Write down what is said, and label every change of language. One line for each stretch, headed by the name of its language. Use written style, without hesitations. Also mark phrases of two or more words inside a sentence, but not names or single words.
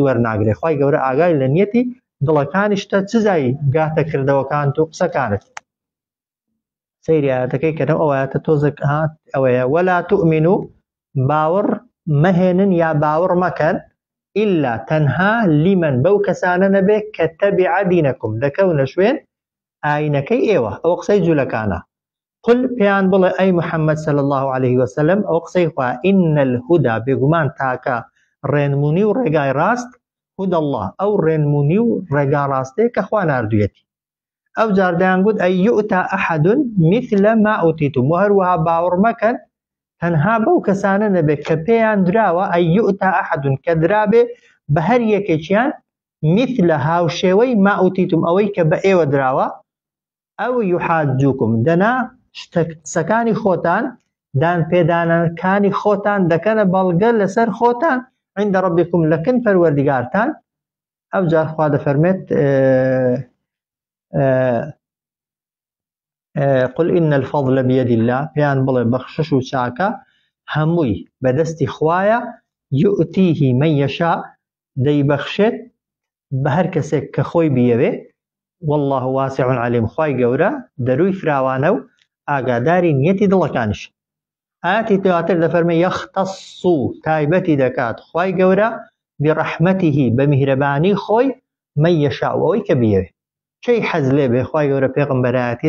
Central Kurdish: خوای گەورە ئاگای لە نیەتی دڵەکانیشتە چزایی گاتە کردەوەکان و قسەکانت سەیری ئاەتەکەی کەرەوە ئەوەیەتە تۆزێک هات ئەوەیە
Arabic: وەلا تؤمنوا
Central Kurdish: باوەڕ مەهێنن یا باوەڕ مەکەن إلا تەنها لیمەن بەو کەسانە نەبێ کە
Arabic: تەبیع دینەکم
Central Kurdish: دەکەونە شوێن ئاینەکەی ئێوە ئەوە قسەی جوولەکانە قل پێیان بڵێ ئەی محەممەد
Arabic: صلی الله عليه وسلم
Central Kurdish: ئەو قسەی خوا
Arabic: إن الهدى
Central Kurdish: بێگومان تاکە ڕێنمونی و ڕێگای ڕاست
Arabic: هدى الله
Central Kurdish: ئەو ڕێنمونی و ڕێگا ڕاستەیە کە خوا ناردوویەتی ئەو جار دەیانگوت
Arabic: ئەی یؤتى أحد مثل ما أوتیتم
Central Kurdish: و هەروەها باوەڕ مەکەن تەنها بەو کەسانە نەبێت کە پێیان دراوە
Arabic: ئەی یؤتى أحد
Central Kurdish: کە درابێ بە هەر یەکێکیان مثل هاوشێوەی
Arabic: ما ئوتیتم
Central Kurdish: ئەوەی کە بە ئێوە دراوە
Arabic: ئەو یحاجوکم
Central Kurdish: دەنا قسەکانی خۆتان دان پێدانەکانی خۆتان دەکەنە بەڵگە لەسەر خۆتان
Arabic: عند ربكم
Central Kurdish: لەکن پەروەردگارتان ئەو جار خوا دەفەرمێت
Arabic: قل إن الفضل بيد الله
Central Kurdish: پێیان بڵێ بەخشش و چاکە هەمووی بەدەستی خوایە
Arabic: يؤتيه من يشاء
Central Kurdish: دەیبەخشێت بە هەر کەسێک کە خۆی بیەوێ
Arabic: والله واسع عليم
Central Kurdish: خوای گەورە دەروی فراوانە و ئاگاداری نیەتی دڵەکانش ئاەتی دواتر دەفەرمێ يختص تایبەتی دەکات خوای گەورە برحمته بە میهرەبانی خۆی
Arabic: من يشاء
Central Kurdish: ئەوەی کە بیەوێ چی حەز لێ بێ خوای گەورە پێغەمبەرایەتی